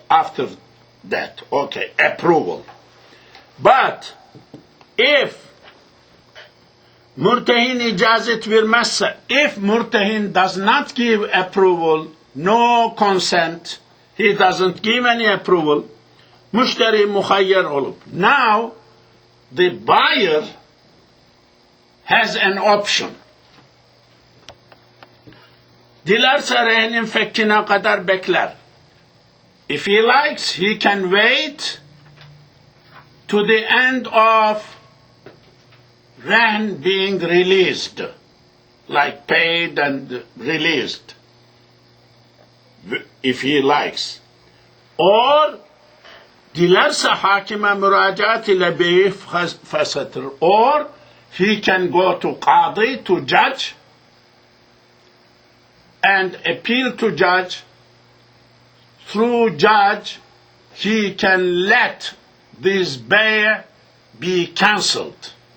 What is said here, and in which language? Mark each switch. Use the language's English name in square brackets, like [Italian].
[English] After that, okay, approval. But if [Turkish] mürtehin icazet vermezse, [English] if mürtehin does not give approval, no consent, he doesn't give any approval, [Turkish] müşteri muhayyer olup. [English] Now, the buyer has an option. [Turkish] Dilerse rehnin fekkine kadar bekler. [English] If he likes, he can wait to the end of rehn being released, like paid and released, if he likes. [Turkish] Or dilerse hakime müracaat ile beyi feshettir. [English] Or he can go to qadi, to judge, and appeal to judge. Through judge, he can let this bay be cancelled.